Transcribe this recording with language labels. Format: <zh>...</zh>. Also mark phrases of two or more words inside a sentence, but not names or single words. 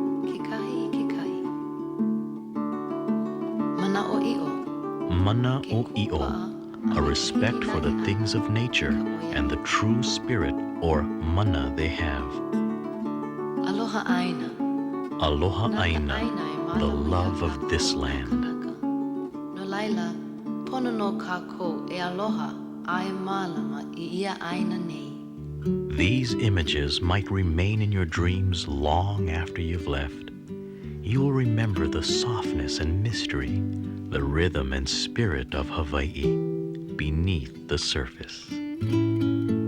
<haw>Mana'o'i'o.</haw> <en>A respect for the things of nature and the true spirit, or mana, they have.</en> <haw>Aloha Aina. Aloha Aina,</haw> <en>the love of this land.</en> <haw>No laila, pono no kako e aloha ai malama I ia Aina nei.</haw> <en>These images might remain in your dreams long after you've left. You'll remember the softness and mystery, the rhythm and spirit of Hawaii beneath the surface.</en>